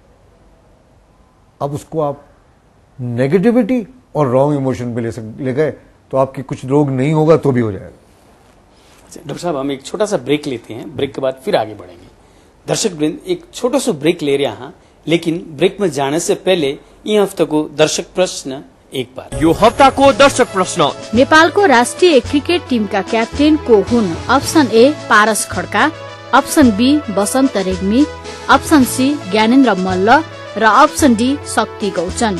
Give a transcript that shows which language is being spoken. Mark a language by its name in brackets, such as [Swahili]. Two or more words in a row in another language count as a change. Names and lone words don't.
[Hindi] अब उसको आप नेगेटिविटी और [English] wrong emotion [Hindi] पे ले गए तो आपके कुछ रोग नहीं होगा तो भी हो जाएगा। डॉक्टर साहब, हम एक छोटा सा ब्रेक लेते हैं, ब्रेक के बाद फिर आगे बढ़ेंगे। दर्शक वृंद, एक छोटा सा ब्रेक ले रहे हैं, लेकिन ब्रेक में जाने से पहले [Nepali] यी हफ्ताको दर्शक प्रश्न [Hindi] एक बार। [Nepali] यो हप्ताको दर्शक प्रश्न, नेपालको राष्ट्रिय क्रिकेट टिमका क्याप्टेन को हुन्? अप्सन ए पारस खड्का, अप्सन बी बसन्त रेग्मी, अप्सन सी ज्ञानेन्द्र मल्ल र अप्सन डी शक्ति गौचन।